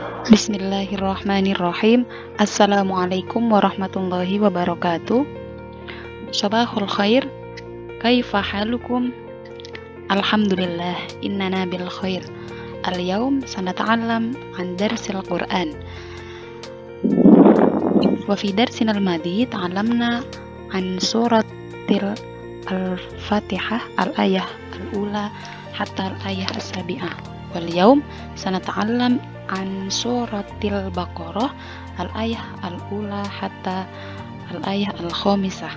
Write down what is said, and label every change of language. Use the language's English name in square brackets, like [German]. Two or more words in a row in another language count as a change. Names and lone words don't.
[Arabic] بسم الله الرحمن الرحيم. السلام عليكم ورحمة الله وبركاته. صباح الخير. كيف حالكم? الحمد لله، إننا بالخير. اليوم سنتعلم عن درس القرآن. وفي درسنا الماضي تعلمنا عن سورة الفاتحة الآية الأولى حتى الآية السابعة. واليوم سنتعلم عن سورة البقرة الآية الأولى حتى الآية الخامسة.